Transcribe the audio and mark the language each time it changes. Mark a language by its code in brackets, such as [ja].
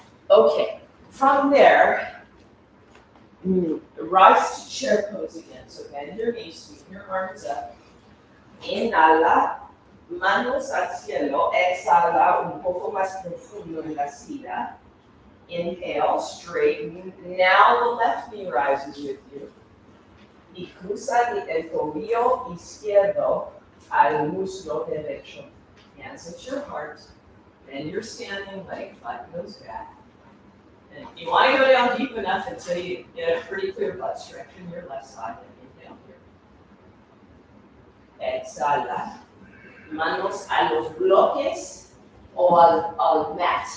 [en] Okay, from there, rise to chair pose again. So bend your knees, sweep your arms up. [es] Inhala. Manos al cielo, exhala un poco más profundo en la silla. [en] Inhale, straighten. Now the left knee rises with you. [es] Y cruza el tobillo izquierdo al muslo derecho. [en] Hands at your heart. Bend your standing leg, butt goes back. And you want to go down deep enough until you get a pretty clear butt stretch in your left side. Inhale here. [es] Exhala. Manos a los bloques o al mat.